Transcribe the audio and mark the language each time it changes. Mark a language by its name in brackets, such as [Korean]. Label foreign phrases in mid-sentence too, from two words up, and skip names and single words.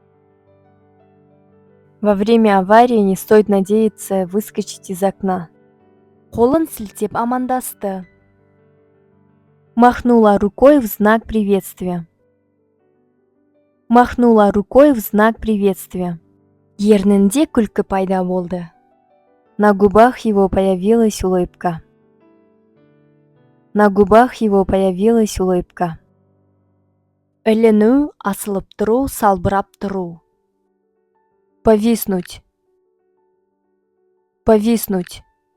[Russian] Во время аварии не стоит надеяться выскочить из окна. [Kazakh] Қолын сілтеп амандасты. [Russian] Махнула рукой в знак приветствия. Махнула рукой в знак приветствия. [Kazakh] Ернінде күлкі пайда болды. [Russian] На губах его появилась улыбка. На губах его появилась улыбка. [Kazakh] Іліну, асылып тұру, салбырап тұру. [Russian] Повиснуть. Повиснуть.